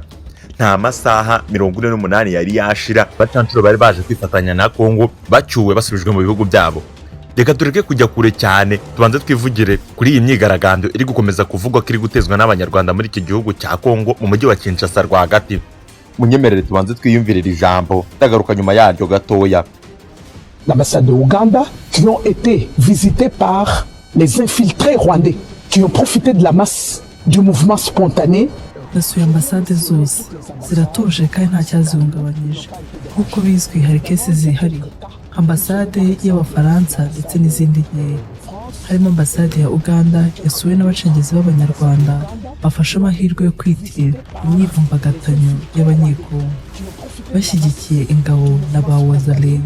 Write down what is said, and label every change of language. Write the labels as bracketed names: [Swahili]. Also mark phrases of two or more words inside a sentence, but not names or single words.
[Kinyarwanda] Nta masaha 48 yari yashira bacancuro bari baje kwifatanya na Kongo bacyuwe basubijwe mu bihugu byabo. Reka tureke kujya kure cyane, tubanze twivugire kuri iyi myigaragambyo iri gukomeza kuvugwa ko iri gutezwa n'abanyarwanda muri iki gihugu cya Kongo mu mujyi wa Kinshasa rwagati. Munyemerere tubanze twiyumvirira ijambo ndagaruka nyuma yaryo gatoya. [French] L'ambassade de Ouganda qui ont été visités par les infiltrés rwandais qui ont profité de la masse du mouvement spontané. [Kinyarwanda] Nasuye ambasade zose ziratuje kandi nta cyazihungabanyije. Nk'uko bizwi hari kesi zihariye, ambasade y'Abafaransa ndetse n'izindi nkeya. Harimo ambasade ya Uganda yasuwe n'abacengezi b'Abanyarwanda bafashe amahirwe yo kwitirira imyivumbagatanyo y'abanyekongo bashyigikiye ingabo na ba wazalendo.